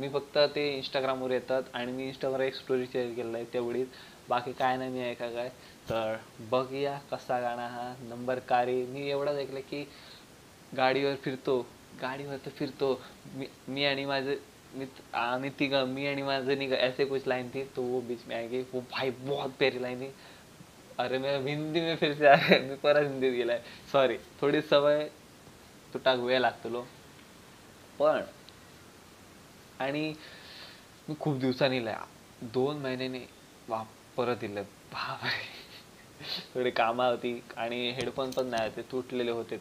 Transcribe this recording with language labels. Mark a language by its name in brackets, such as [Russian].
[Marathi] मी फक्त ते इंस्टाग्रामवर येतात आणि मी इंस्टावर एक स्टोरी शेअर केलेला आहे तेवढीच, बाकी काय नाही मी ऐका काय. तर बघूया कसा गाणं हा नंबर कारी. मी एवढंच ऐकलं की गाडीवर फिरतो मी आणि माझे आम्ही तिघं, मी आणि माझं निघ, [Hindi] ऐसे कुछ लाइन थी. तो वो बीच में आएगी, वो भाई बहुत प्यारी लाइन थी. अरे मैं हिंदी में फिर से आ गया, [Marathi] मी परत हिंदीत गेलाय. सॉरी, थोडी सवय तुटाक वेळ लागतो लो. पण आणि मी खूप दिवसांनी 2 महिन्याने परत दिलं. बापरे, थोडी कामं होती आणि हेडफोन पण नाही होते, तुटलेले होते.